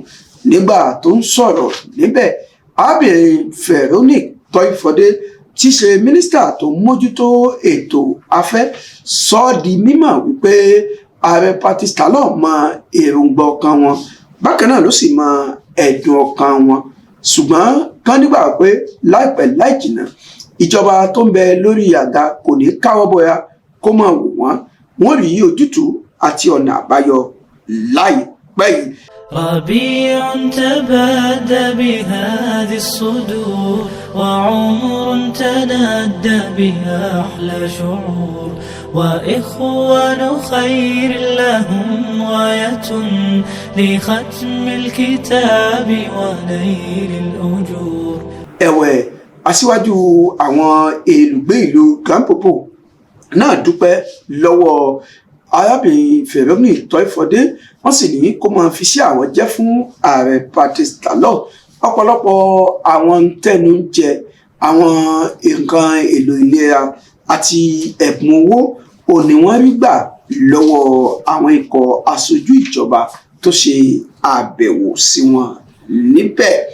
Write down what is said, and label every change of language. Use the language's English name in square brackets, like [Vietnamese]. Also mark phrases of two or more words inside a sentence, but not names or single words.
[Yoruba] Nígbà tó ń sọ̀rọ̀ níbẹ̀, arábìnrin Veronique Toye-Forde tí ṣe mínísítà tó ń mójútó ètò afẹ́ sọ ọ́ di mímọ̀ wípé ààrẹ Patrice Talon mọ èròǹgbà ọkàn wọn, bákan náà ló sì mọ ẹ̀dùn ọkàn wọn, ṣùgbọ́n kán nígbà pé láìpẹ́ láì jìnnà ìjọba tó ń bẹ lórí àga kò ní káwọ́ bọ̀yà kó máa wò wọ́n rí ojútùú àti ọ̀nà àbáyọ láìpẹ́ yìí. [Arabic] ربيع تبادى بهذه الصدور وعمر تنادى بها أحلى شعور وإخوان خير لهم غاية لختم الكتاب ونيل الأجور. [Yoruba] ẹ̀wẹ̀ aṣíwájú àwọn olùgbé ìlú Gampopo náà dúpẹ́ lọ́wọ́ arábìnrin Veronique Toye-Forde. Wọ́n sì ní kó máa fi sí àwọn jẹ́ fún ààrẹ Patrice Talon. Ọ̀pọ̀lọpọ̀ àwọn tẹnu jẹ àwọn nǹkan èlò ìlera àti ẹ̀bùn owó òní wọ́n rí gbà lọ́wọ́ àwọn ikọ̀ aṣojú ìjọba tó ṣe àbẹ̀wò sí wọn níbẹ̀.